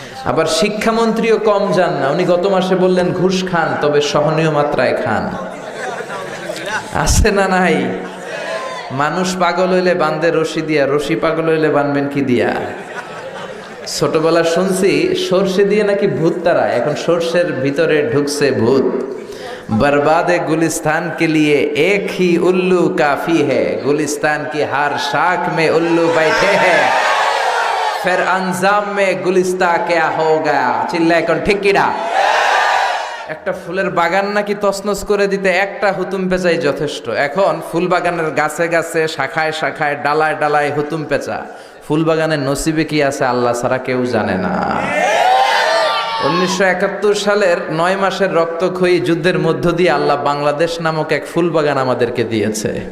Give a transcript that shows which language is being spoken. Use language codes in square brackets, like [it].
[bn] আবার শিক্ষামন্ত্রীও কম যান না, উনি গত মাসে বললেন ঘুষ খান, তবে সহনীয় মাত্রায় খান। আছে না নাই? মানুষ পাগল হইলে বান্ধে রশি দিয়া, রশি পাগল হইলে বানবেন কি দিয়া? ছোটবেলা শুনছি সর্ষে দিয়ে নাকি ভূত তারা, এখন সর্ষের ভিতরে ঢুকছে ভূত। [hi] बर्बाद गुलिस्तान के लिए एक ही उल्लू काफी है, गुलिस्तान की हर शाख में उल्लू बैठे हैं, फिर अंजाम में गुलिस्ता क्या हो गया। [bn] চিল্লায় কোন ঠিক কিনা? একটা ফুলের বাগান নাকি তছনছ করে দিতে একটা হুতুম পেঁচাই যথেষ্ট। এখন ফুল বাগানের গাছে গাছে শাখায় শাখায় ডালায় ডালায় হুতুম পেঁচা, ফুল বাগানের নসিবে কি আছে আল্লাহ ছাড়া কেউ জানে না। 1971 সালের 9 মাসের রক্তক্ষয়ী যুদ্ধের মধ্য দিয়ে আল্লাহ বাংলাদেশ নামক এক ফুল বাগান আমাদেরকে দিয়েছে।